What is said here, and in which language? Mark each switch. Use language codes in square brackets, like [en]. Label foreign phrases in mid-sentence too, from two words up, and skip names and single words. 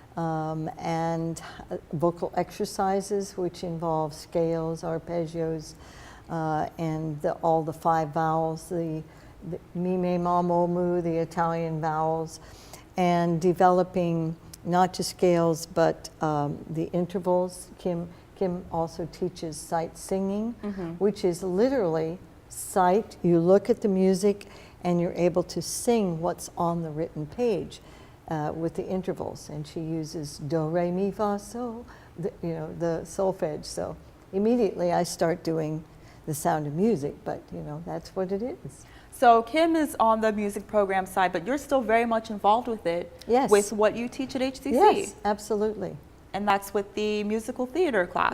[en] and vocal exercises, which involve scales, arpeggios, and all the 5 vowels, the mi, me, ma, mo, mu, the Italian vowels, and developing not just scales, but the intervals. Kim also teaches sight singing, which is literally sight. You look at the music and you're able to sing what's on the written page. With the intervals, and she uses do, re, mi, fa, sol, you know, the solfege. So immediately I start doing the Sound of Music, but you know, that's what it is. So Kim is on the music program side, but you're still very much involved with it. Yes. With what you teach at HCC. Yes, absolutely. And that's with the musical theater class.